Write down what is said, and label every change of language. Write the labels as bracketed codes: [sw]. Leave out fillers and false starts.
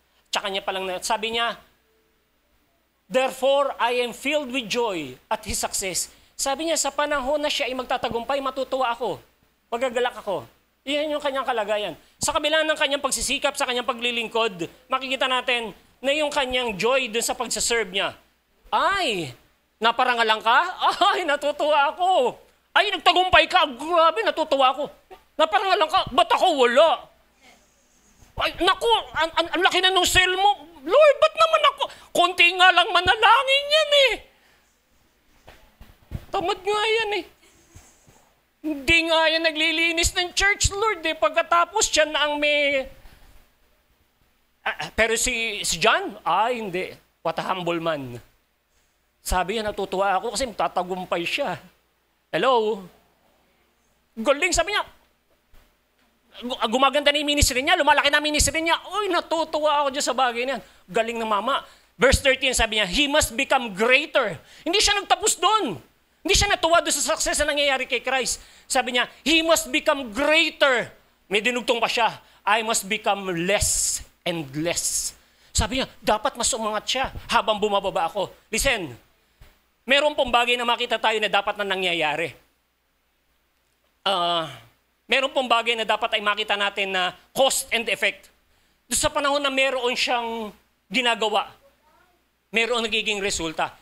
[tl] Tsaka niya palang sabi niya, [en] therefore, I am filled with joy at his success. [tl] Sabi niya, sa panahon na siya ay magtatagumpay, matutuwa ako. Magagalak ako. Iyan yung kanyang kalagayan. Sa kabila ng kanyang pagsisikap, sa kanyang paglilingkod, makikita natin na yung kanyang joy dun sa pagsaserve niya. Ay, naparangalan ka? Ay, natutuwa ako. Ay, nagtagumpay ka. Grabe, natutuwa ako. Naparangalan ka? Ba't ako wala? Ay, naku, ang laki na nung sale mo. Lord, ba't naman ako? Konti nga lang manalangin yan eh. Tamad nga yan eh. Hindi nga yan naglilinis ng church, Lord eh. Pagkatapos siya na ang may... pero si John, hindi. [en] What a humble man. [tl] Sabi niya, natutuwa ako kasi tatagumpay siya. Hello? Galing, sabi niya. Gumaganda na yung ministry niya, lumalaki na ministry niya. Uy, natutuwa ako dyan sa bagay niyan. Galing ng mama. [en] Verse 13, [tl] sabi niya, [en] he must become greater. [tl] Hindi siya nagtapos doon. Hindi siya natuwa doon sa success na nangyayari kay Christ. Sabi niya, [en] he must become greater. [tl] May dinugtong pa siya, [en] I must become less and less. [tl] Sabi niya, dapat mas umangat siya habang bumababa ako. Listen, meron pong bagay na makita tayo na dapat na nangyayari. Meron pong bagay na dapat ay makita natin na cause and effect. Doon sa panahon na meron siyang ginagawa, meron nagiging resulta.